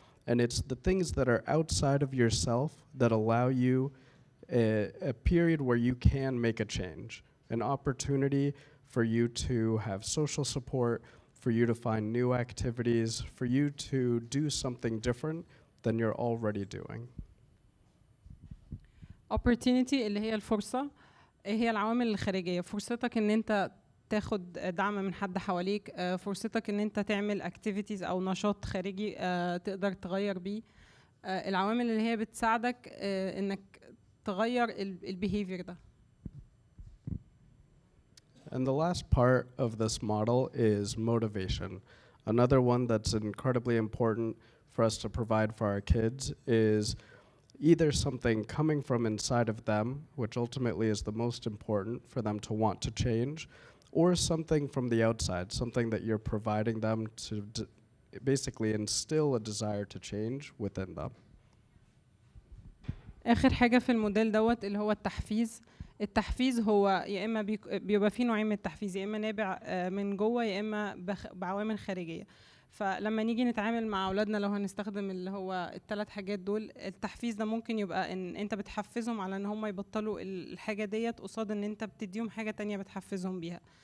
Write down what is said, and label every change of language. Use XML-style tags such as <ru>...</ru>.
<en>And it's the things that are outside of yourself that allow you a period where you can make a change. An opportunity for you to have social support, for you to find new activities, for you to do something different than you're already doing.</en> <ar>opportunity اللي هي الفرصة، هي العوامل الخارجية. فرصتك ان انت تاخد دعم من حد حواليك، فرصتك ان انت تعمل activities او نشاط خارجي تقدر تغير بيه. العوامل اللي هي بتساعدك انك تغير البيهيفير ده.</ar> <en>And the last part of this model is motivation. Another one that's incredibly important for us to provide for our kids is either something coming from inside of them, which ultimately is the most important for them to want to change, or something from the outside, something that you're providing them to basically instill a desire to change within them.</en> <ar>آخر حاجة في الموديل دوت اللي هو التحفيز. التحفيز هو يا إما بيبقى فيه نوعين من التحفيز، يا إما نابع من جوه يا إما بعوامل خارجية. فلما نيجي نتعامل مع أولادنا لو هنستخدم اللي هو الثلاث حاجات دول، التحفيز ده ممكن يبقى إن أنت بتحفزهم على إن هم يبطلوا الحاجة ديت قصاد إن أنت بتديهم حاجة تانية بتحفزهم بيها.</ar>